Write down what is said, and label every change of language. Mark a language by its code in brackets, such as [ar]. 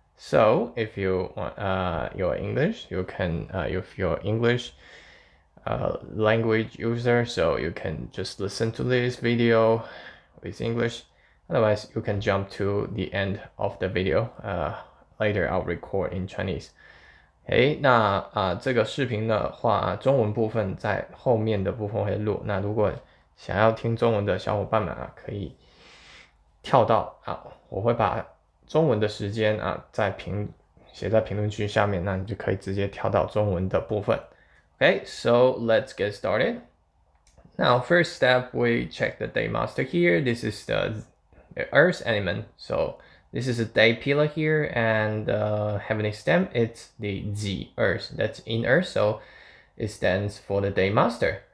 [en] So if you want your English, you can if you're English language user, so you can just listen to this video with English. Otherwise, you can jump to the end of the video. Later, I'll record in Chinese. [zh] 那这个视频的话，中文部分在后面的部分会录。那如果想要听中文的小伙伴们可以跳到我会把中文的时间写在评论区下面，那你就可以直接跳到中文的部分。 [en] Okay, so let's get started. Now, first step, we check the day master here. This is the Earth element. So this is a day pillar here, and heavenly stem, it's the Z Earth, that's in Earth, so it stands for the day master.